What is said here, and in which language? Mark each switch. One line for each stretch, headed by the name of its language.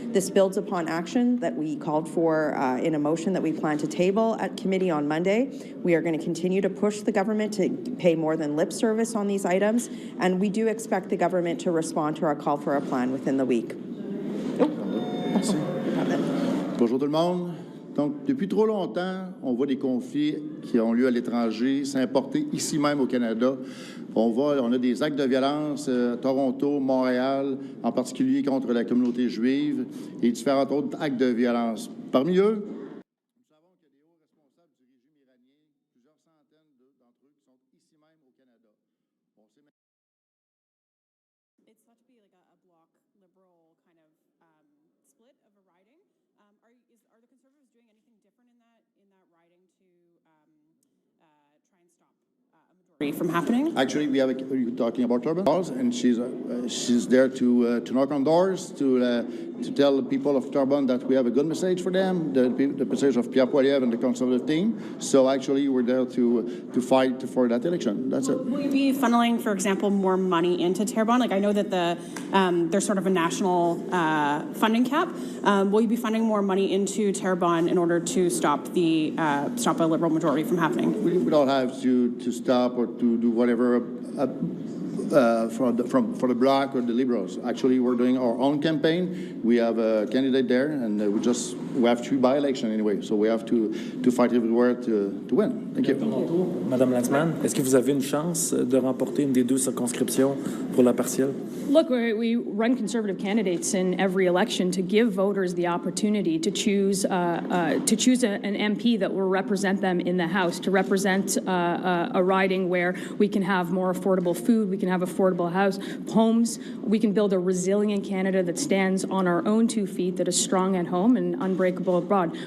English: This builds upon action that we called for in a motion that we plan to table at committee on Monday. We are going to continue to push the government to pay more than lip service on these items, and we do expect the government to respond to our call for a plan within the week.
French: Merci. Bonjour tout le monde. Donc, depuis trop longtemps, on voit des conflits qui ont lieu à l'étranger s'importer ici même au Canada. On a des actes de violence à Toronto, Montréal, en particulier contre la communauté juive, et différents autres actes de violence. Parmi eux, nous savons qu'il y a des hauts responsables du régime iranien, plusieurs centaines d'entre eux qui sont ici même au Canada. On sait même...
English: It's thought to be like a bloc liberal kind of split of a riding. Are the Conservatives doing anything different in that riding to try and stop a majority from happening? Actually, are you talking about Turban? And she's there to knock on doors, to tell the people of Turban that we have a good message for them, the message of Pierre Poilievre and the Conservative team. So actually, we're there to fight for that election. That's it. Will you be funneling, for example, more money into Terrebonne? Like I know that there's sort of a national funding cap. Will you be funding more money into Terrebonne in order to stop a Liberal majority from happening? We don't have to stop or to do whatever. for the Bloc or the Liberals. Actually, we're doing our own campaign. We have a candidate there, and we have 3 by-elections anyway, so we have to fight everywhere to win. Thank you.
French: Madame Lanzmann, est-ce que vous avez une chance de remporter une des 2 circonscriptions pour la partielle?
English: Look, we run conservative candidates in every election to give voters the opportunity to choose an MP that will represent them in the House, to represent a riding where we can have more affordable food, we can have affordable homes, we can build a resilient Canada that stands on our own 2 feet, that is strong at home and unbreakable abroad.